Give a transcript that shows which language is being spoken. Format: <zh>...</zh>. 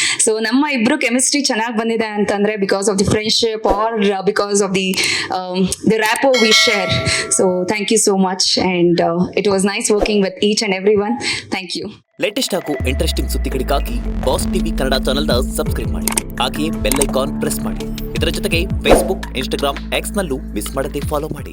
<en>so</en> <kn>ನಮ್ಮ ಇಬ್ರು chemistry ಚೆನ್ನಾಗಿ ಬಂದಿದೆ ಅಂತಂದ್ರೆ</kn> <en>Because of the friendship or because of the rapport we share. So thank you so much, and it was nice working with each and everyone. Thank you.</en> <kn>Latest ಹಾಗೂ interesting ಸುದ್ದಿಗಳಿಗಾಗಿ boss TV Kannada ಚಾನೆಲ್ನ subscribe ಮಾಡಿ, ಹಾಗೆಯೇ bell icon press ಮಾಡಿ. ಇದರ ಜೊತೆಗೆ Facebook, Instagram, X ನಲ್ಲೂ miss ಮಾಡದೆ ಫಾಲೋ ಮಾಡಿ.</kn>